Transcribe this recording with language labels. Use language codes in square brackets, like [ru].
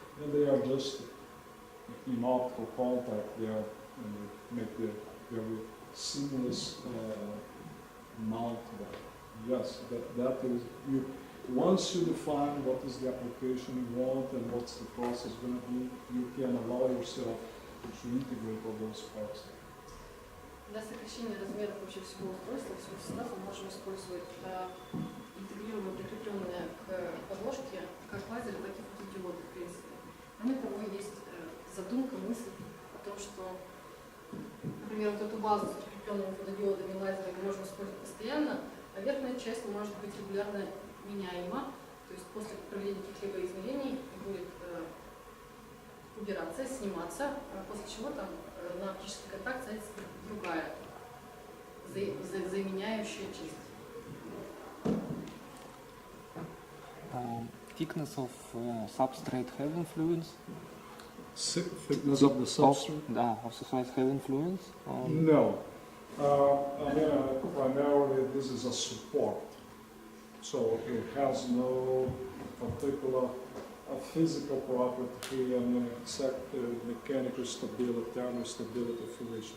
[en] And they are just in optical contact there, and they make the very seamless mount there. Yes, that is, once you define what is the application you want and what's the process going to be, you can allow yourself to integrate all those parts. [ru] Для сокращения размеров вообще всего устройства, всего состава мы можем использовать интегрированные, прикрепленные к подложке как лазеры, так и фотодиоды, в принципе. Кроме того, есть задумка, мысль о том, что, например, вот эту базу с прикрепленными фотодиодами и лазерами можно использовать постоянно, а верхняя часть может быть регулярно меняема, то есть после проведения каких-либо измерений будет убираться, сниматься, после чего там на оптический контакт садится другая заменяющая часть. [en] Thickness of substrate have influence? Thickness of the substrate? Of substrate have influence? No. I mean, primarily this is a support. So it has no particular physical property here, I mean, except the mechanical stability, thermal stability for which.